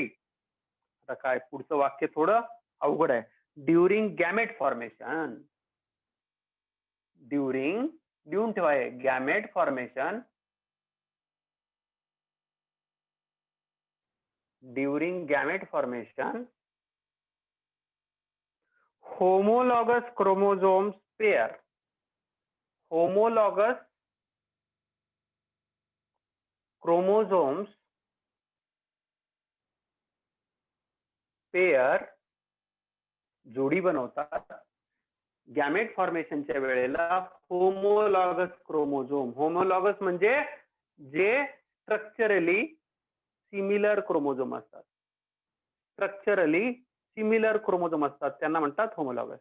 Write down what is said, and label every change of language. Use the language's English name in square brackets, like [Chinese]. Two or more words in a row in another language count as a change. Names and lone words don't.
[Marathi] आता काय पुढचं वाक्य थोडं अवघड आहे. [English] during gamete formation, during [Marathi] ठेवाय [English] gamete formation, during gamete formation homologous chromosomes pair, homologous chromosomes pair [Marathi] जोडी बनवतात. गॅमेट फॉर्मेशनच्या वेळेला [English] homologous chromosome, [Marathi] होमोलॉगस म्हणजे जे [English] structurally similar chromosome [Marathi] असतात, [English] structurally similar chromosome [Marathi] असतात त्यांना म्हणतात होमोलॉगस.